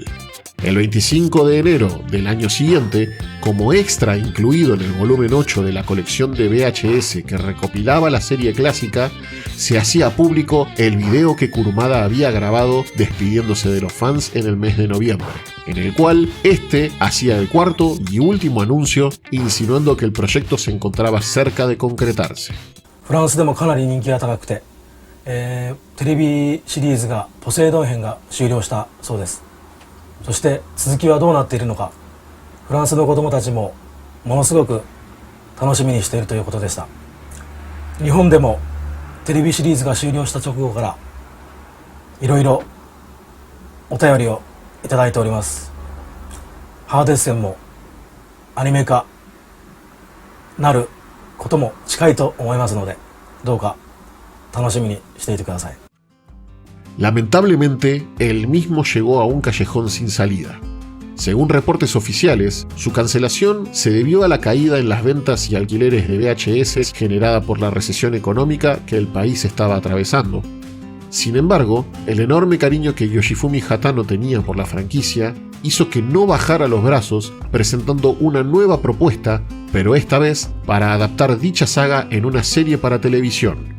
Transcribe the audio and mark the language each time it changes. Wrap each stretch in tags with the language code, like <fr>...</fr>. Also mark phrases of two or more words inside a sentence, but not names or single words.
<es>El 25 de enero del año siguiente, como extra incluido en el volumen 8 de la colección de VHS que recopilaba la serie clásica, se hacía público el video que Kurumada había grabado despidiéndose de los fans en el mes de noviembre, en el cual este hacía el cuarto y último anuncio, insinuando que el proyecto se encontraba cerca de concretarse.</es> <ja>フランスでもかなり人気が高くて、テレビシリーズがポセイドン編が終了したそうです。そして続きはどうなっているのか、フランスの子どもたちもものすごく楽しみにしているということでした。日本でもテレビシリーズが終了した直後からいろいろお便りをいただいております。ハーデス戦もアニメ化なることも近いと思いますので、どうか楽しみにしていてください。</ja> <es>Lamentablemente, el mismo llegó a un callejón sin salida. Según reportes oficiales, su cancelación se debió a la caída en las ventas y alquileres de VHS generada por la recesión económica que el país estaba atravesando. Sin embargo, el enorme cariño que Yoshifumi Hatano tenía por la franquicia hizo que no bajara los brazos, presentando una nueva propuesta, pero esta vez para adaptar dicha saga en una serie para televisión.</es>